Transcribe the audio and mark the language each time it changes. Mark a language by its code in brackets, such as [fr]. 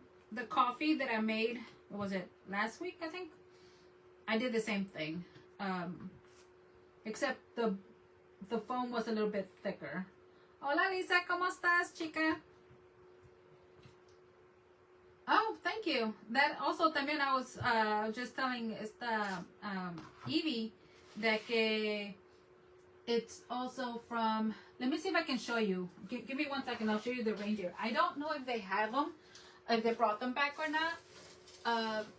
[en] The coffee that I made, what was it, last week, I think? I did the same thing. Except the foam was a little bit thicker. [es] Hola, Lisa, ¿cómo estás, chica? [en] Oh, thank you. That also también I was just telling esta Evie that que it's also from, let me see if I can show you. Give me 1 second, I'll show you the reindeer. I don't know if they have them, if they brought them back or not.